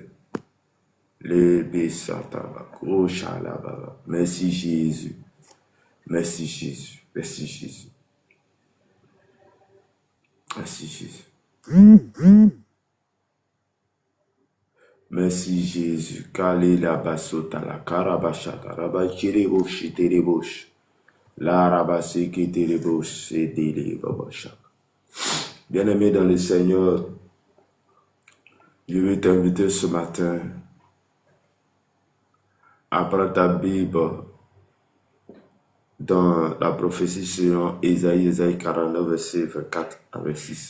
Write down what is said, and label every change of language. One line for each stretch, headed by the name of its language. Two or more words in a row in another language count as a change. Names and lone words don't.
French: Le besataba, koshalababa. Merci Jésus, merci Jésus, merci Jésus, merci Jésus. Merci Jésus. Kale la basota la karabashata, rabachirebo shiterebosh. La rabase keterebosh, sedele babashaka. Bien-aimé dans le Seigneur, je veux t'inviter ce matin à prendre ta Bible dans la prophétie selon Ésaïe 49, verset 24 à 26.